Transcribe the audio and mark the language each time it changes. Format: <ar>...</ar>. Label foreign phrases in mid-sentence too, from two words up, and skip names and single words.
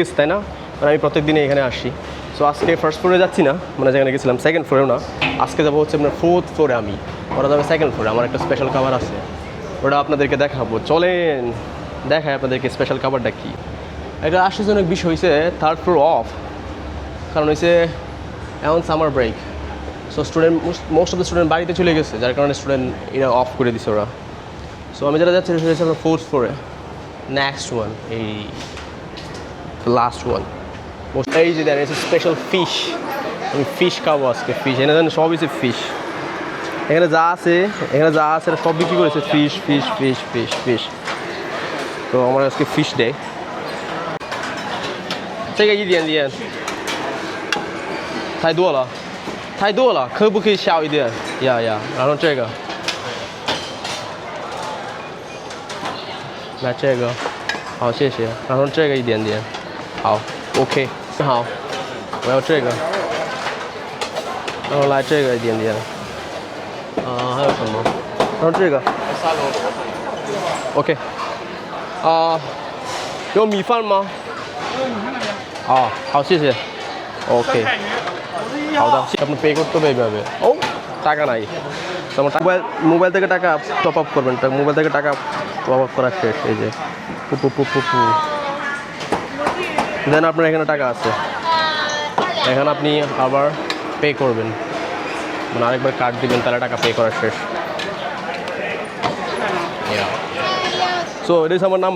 <bn>গেছে তাই না মানে আমি প্রত্যেক দিনে এখানে আসি সো আজকে</bn> <en>first floor</en> <bn>যাচ্ছি না মানে যেখানে গেছিলাম</bn> <en>second floor</en> <bn>না আজকে যাবো হচ্ছে আপনার</bn> <en>4th floor</en> <bn>আমি ওরা যাবে</bn> <en>second floor</en> <bn>আমার একটা স্পেশাল খাবার আছে ওটা আপনাদেরকে দেখাবো চলেন দেখায় আপনাদেরকে স্পেশাল খাবারটা কী এটা আশ্চর্যজনক বিষয় হয়েছে</bn> <en>3rd floor off</en> <bn>কারণ হয়েছে এখন</bn> <en>summer break so student most of the student</en> <bn>বাড়িতে চলে গেছে যার কারণে স্টুডেন্ট এটা অফ করে দিছে ওরা সো আমি যেটা যাচ্ছি সেটা হচ্ছে আমার</bn> <en>4th floor next one</en> <bn>এই</bn> <en>last one</en> <bn>এই যে</bn> <en>then special fish</en> <bn>আমি ফিশ খাবো আজকে ফিশ এনে দেন সব হচ্ছে ফিশ এখানে যা আছে এটা সব বিক্রি করেছে ফিশ তো আমার আজকে ফিশ ডে</bn> <zh>这个一点点太多了可不可以小一点呀然后这个来这个好谢谢然后这个一点点好 OK 好我要这个然后来这个一点点还有什么？然后这个，OK，有米饭吗？哦，好，谢谢。OK，好的，</zh> <bn>আপনি পে করতে হবে এইভাবে ও টাকা নাই তোমার মোবাইল থেকে টাকা</bn> <en>top up</en> <bn>করবেন মোবাইল থেকে টাকা অবাক করা শেষ এই যে পুপু পুপু পু দেন আপনার এখানে টাকা আছে এখানে আপনি আবার পে করবেন মানে আরেকবার কার্ড দিবেন তাহলে টাকা পে করা শেষ সো এটা হচ্ছে আমার</bn>